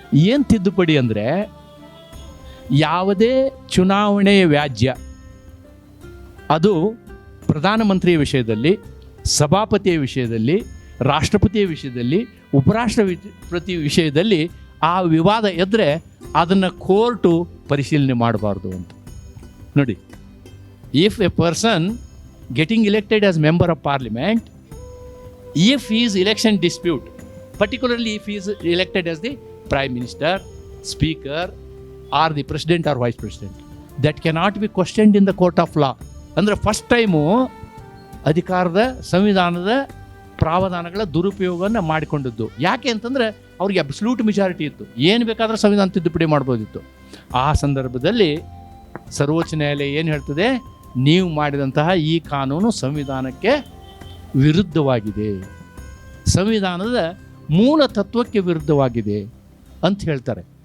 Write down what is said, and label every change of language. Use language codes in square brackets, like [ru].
[kn] ಏನು ತಿದ್ದುಪಡಿ ಅಂದರೆ, ಯಾವುದೇ ಚುನಾವಣೆಯ ವ್ಯಾಜ್ಯ ಅದು ಪ್ರಧಾನಮಂತ್ರಿಯ ವಿಷಯದಲ್ಲಿ, ಸಭಾಪತಿಯ ವಿಷಯದಲ್ಲಿ, ರಾಷ್ಟ್ರಪತಿಯ ವಿಷಯದಲ್ಲಿ, ಉಪರಾಷ್ಟ್ರಪತಿ ವಿಷಯದಲ್ಲಿ ಆ ವಿವಾದ ಎದ್ದರೆ ಅದನ್ನು ಕೋರ್ಟು ಪರಿಶೀಲನೆ ಮಾಡಬಾರ್ದು ಅಂತ. [en] ನೋಡಿ, if a person getting elected as member of parliament, if his election dispute, particularly if he is elected as the prime minister, speaker or the president or vice president, that cannot be questioned in the court of law. [kn] ಅಂದರೆ first time ಅಧಿಕಾರದ ಸಂವಿಧಾನದ ಪ್ರಾವಧಾನಗಳ ದುರುಪಯೋಗವನ್ನು ಮಾಡಿಕೊಂಡದ್ದು. ಯಾಕೆ ಅಂತಂದರೆ ಅವ್ರಿಗೆ absolute majority ಇತ್ತು, ಏನು ಬೇಕಾದರೂ ಸಂವಿಧಾನ ತಿದ್ದುಪಡಿ ಮಾಡ್ಬೋದಿತ್ತು. ಆ ಸಂದರ್ಭದಲ್ಲಿ ಸರ್ವೋಚ್ಚ ನ್ಯಾಯಾಲಯ ಏನು ಹೇಳ್ತದೆ, ನೀವು ಮಾಡಿದಂತಹ ಈ ಕಾನೂನು ಸಂವಿಧಾನಕ್ಕೆ ವಿರುದ್ಧವಾಗಿದೆ, ಸಂವಿಧಾನದ ಮೂಲ ತತ್ವಕ್ಕೆ ವಿರುದ್ಧವಾಗಿದೆ ಅಂತ ಹೇಳ್ತಾರೆ.